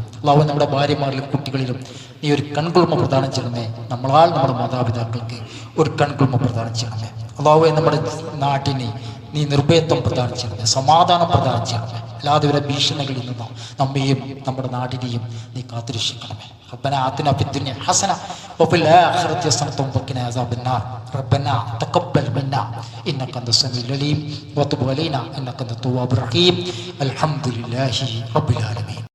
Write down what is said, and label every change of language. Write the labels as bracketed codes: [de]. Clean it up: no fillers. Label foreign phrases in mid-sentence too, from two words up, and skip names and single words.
[ml] അല്ലാഹുവേ, നമ്മുടെ ഭാര്യമാരിലും കുട്ടികളിലും നീ ഒരു കൺകുളിർമ പ്രദാനം ചെയ്യണമേ. നമ്മളാൽ നമ്മുടെ മാതാപിതാക്കൾക്ക് ഒരു കൺകുളിർമ പ്രദാനം ചെയ്യണമേ. അല്ലാഹുവേ, നമ്മുടെ നാട്ടിനെ നീ നിർഭയത്വം പ്രദാനം ചെയ്യണമേ, സമാധാനം പ്രദാനം ചെയ്യണമേ. എല്ലാവിധ ഭീഷണികളിൽ നിന്നും നമ്മയും നമ്മുടെ നാടിനെയും നീ കാത്തുരക്ഷിക്കണമേ. [ar] ربنا آتنا في الدنيا حسنة وفي الآخرة حسنة وقنا عذاب النار. ربنا تقبل منا إنك أنت السميع العليم وتب علينا إنك أنت التواب الرحيم. الحمد لله رب العالمين.